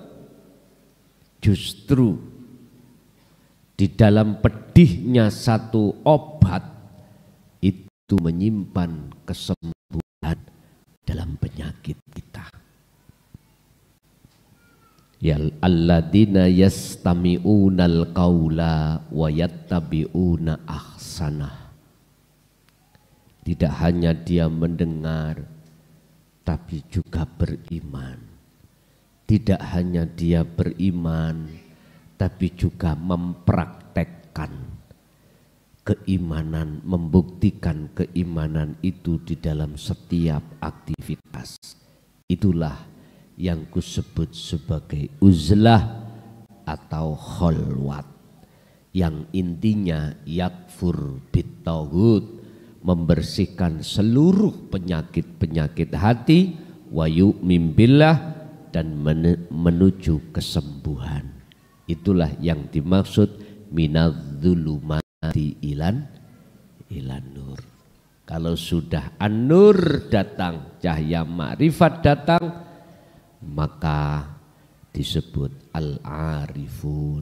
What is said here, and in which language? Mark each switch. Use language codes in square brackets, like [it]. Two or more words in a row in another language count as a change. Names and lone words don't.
[id] Justru di dalam pedihnya satu obat itu menyimpan kesembuhan dalam penyakit kita. [ar] يا الذين يستمعون القول ويتبعون أحسنه. [id] Tidak hanya dia mendengar, tapi juga beriman. Tidak hanya dia beriman, tapi juga mempraktekkan keimanan, membuktikan keimanan itu di dalam setiap aktivitas. Itulah yang kusebut sebagai uzlah atau kholwat, yang intinya [ar] يكفر بالتوحيد, [id] membersihkan seluruh penyakit-penyakit hati, [ar] ويؤمن بالله, [id] dan menuju kesembuhan. Itulah yang dimaksud [ar] من الظلمات إلى النور. [id] Kalau sudah an-nur datang, cahaya makrifat datang, maka disebut al-arifun.